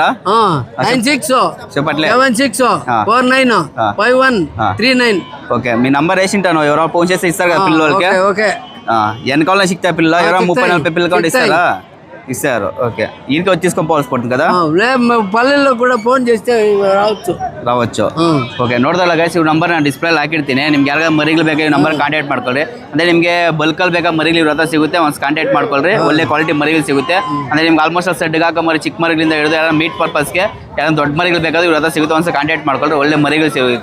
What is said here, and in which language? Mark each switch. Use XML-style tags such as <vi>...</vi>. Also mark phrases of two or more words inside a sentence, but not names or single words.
<te>96 చెప్పట్లే. 76 49 51 39. ఓకే, మీ నంబర్ వేసింటాను, ఎవరో ఫోన్ చేస్తే ఇస్తారు కదా పిల్లలకి. ఓకే. ఎన్నికాలంలో సిక్తా పిల్ల ఎవరో 30-40 పిల్లలు కూడా ఇస్తారా? ఇస్తారు. ఓకే, ఇంటికి వచ్చి తీసుకొని పోవాల్సి పడుతుంది కదా? పల్లెల్లో కూడా ಫೋನ್ చేస్తే ರಾవచ్చు.</te> <kn>ಓಕೆ, ನೋಡ್ದಲ್ಲ ಗೈಸ್, ಇವ್ ನಂಬರ್ ನಾನು ಡಿಸ್ಪ್ಲೇ ಹಾಕಿರ್ತೀನಿ. ನಿಮ್ಗೆ ಯಾರಿಗ ಮರಿಗಳು ಬೇಕಾ ಈ ನಂಬರ್ ಕಾಂಟ್ಯಾಕ್ಟ್ ಮಾಡ್ಕೊಳ್ರಿ. ಅಂದ್ರೆ ನಿಮಗೆ ಬಲ್ಕಲ್ಲಿ ಬೇಕಾ ಮರಿಗಳು ಇವ್ರ ಹತ್ರ ಸಿಗುತ್ತೆ, ಒಂದು ಕಾಂಟ್ಯಾಕ್ಟ್ ಮಾಡ್ಕೊಳ್ರಿ. ಒಳ್ಳೆ ಕ್ವಾಲಿಟಿ ಮರಿಗಳು ಸಿಗುತ್ತೆ. ಅಂದ್ರೆ ನಿಮ್ಗೆ ಆಲ್ಮೋಸ್ಟ್ ಸೆಡ್ಗೆ ಹಾಕೋ ಮರಿ, ಚಿಕ್ಕ ಮರಿಗಳಿಂದ ಹಿಡಿದು ಯಾರು</kn> <en>meat purpose</en> <kn>ಯಾರು ದೊಡ್ಡ ಮರಿಗಳು ಬೇಕಾದ್ರೆ ಇವ್ರ ಹತ್ರ ಸಿಗುತ್ತೆ, ಒಂದು ಕಾಂಟ್ಯಾಕ್ಟ್ ಮಾಡ್ಕೊಳ್ರಿ.</kn>